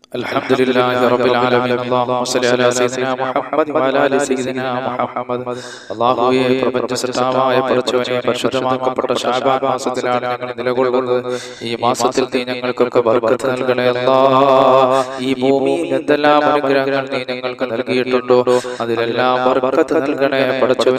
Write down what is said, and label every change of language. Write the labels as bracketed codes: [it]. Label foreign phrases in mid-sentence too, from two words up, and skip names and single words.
[ar] الحمد لله رب العالمين اللهم صل على سيدنا محمد وعلى ال سيدنا محمد [ml] അല്ലാഹുവേ പ്രപഞ്ചസൃഷ്ടാവായ പടച്ചവനെ പരിശുദ്ധമാക്കപ്പെട്ട ശഅബാൻ മാസത്തിലാണ് ഞങ്ങൾ നിലകൊള്ളുന്നത്. ഈ മാസത്തിൽ നീ ഞങ്ങൾക്കൊക്കെ ബർക്കത്ത് നൽകണേ അല്ലാഹ്. ഈ ഭൂമിയിൽ എന്തെല്ലാം അനുഗ്രഹങ്ങൾ നീ ഞങ്ങൾക്ക് നൽകിയിട്ടുണ്ടോ അതിലെല്ലാം ബർക്കത്ത് നൽകണേ പടച്ചവനെ.